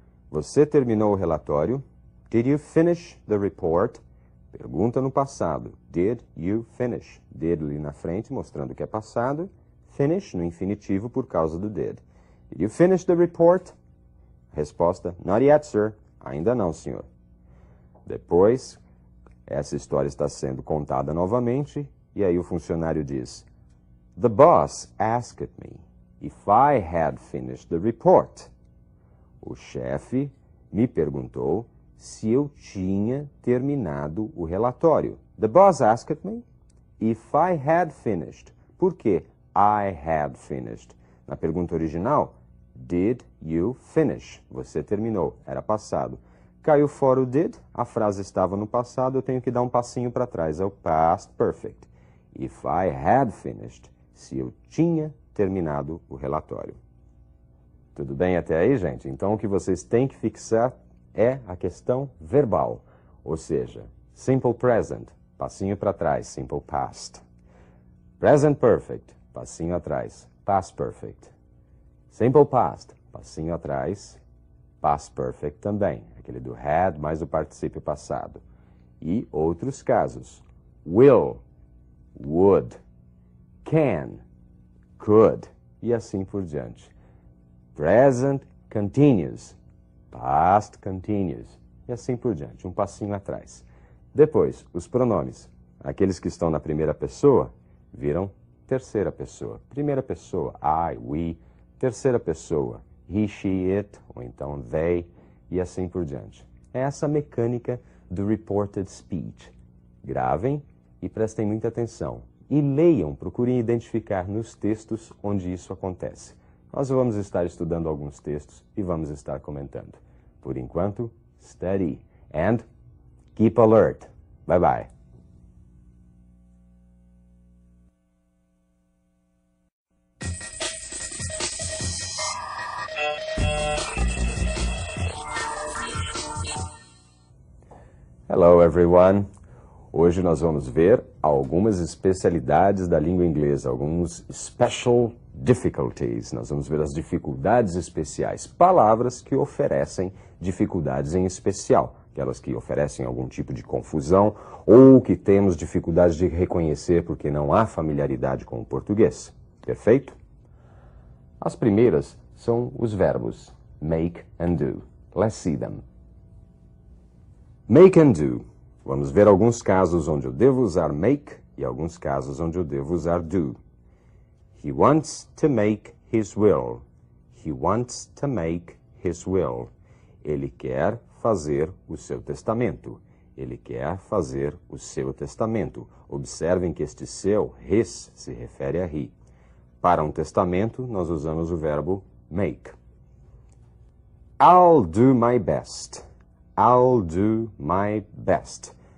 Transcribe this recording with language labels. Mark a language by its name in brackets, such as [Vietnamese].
[Portuguese] Você terminou o relatório? [English] Did you finish the report? [Portuguese] Pergunta no passado. [English] Did you finish? [Portuguese] Did ali na frente, mostrando que é passado. Finish no infinitivo por causa do did. [English] Did you finish the report? [Portuguese] Resposta, [English] not yet, sir. [Portuguese] Ainda não, senhor. Depois, essa história está sendo contada novamente, e aí o funcionário diz, [English] The boss asked me if I had finished the report. [Portuguese] O chefe me perguntou se eu tinha terminado o relatório. [English] The boss asked me if I had finished. [Portuguese] Por que [English] I had finished? [Portuguese] Na pergunta original, [English] did you finish? [Portuguese] Você terminou, era passado. Caiu fora o did, a frase estava no passado, eu tenho que dar um passinho para trás, é o past perfect. [English] If I had finished, [Portuguese] se eu tinha terminado o relatório. Tudo bem até aí, gente? Então, o que vocês têm que fixar é a questão verbal, ou seja, simple present, passinho para trás, simple past. Present perfect, passinho atrás, past perfect. Simple past, passinho atrás, past perfect também, aquele do had mais o particípio passado. E outros casos, will, would, can, could, e assim por diante. Present continuous, past continuous, e assim por diante, um passinho atrás. Depois, os pronomes. Aqueles que estão na primeira pessoa viram terceira pessoa. Primeira pessoa, I, we. Terceira pessoa, he, she, it, ou então they, e assim por diante. É essa mecânica do reported speech. Gravem e prestem muita atenção. E leiam, procurem identificar nos textos onde isso acontece. Nós vamos estar estudando alguns textos e vamos estar comentando. Por enquanto, [English] study and keep alert. Bye bye. Hello everyone. [Portuguese] Hoje nós vamos ver algumas especialidades da língua inglesa, alguns [English] special difficulties. [Portuguese] Nós vamos ver as dificuldades especiais, palavras que oferecem dificuldades em especial, aquelas que oferecem algum tipo de confusão ou que temos dificuldade de reconhecer porque não há familiaridade com o português. Perfeito? As primeiras são os verbos [English] make and do. Let's see them. Make and do. [Portuguese] Vamos ver alguns casos onde eu devo usar make e alguns casos onde eu devo usar do. [English] He wants to make his will. He wants to make his will. [Portuguese] Ele quer fazer o seu testamento. Ele quer fazer o seu testamento. Observem que este seu, his, se refere a he. Para um testamento, nós usamos o verbo make. [English] I'll do my best. I'll do my best.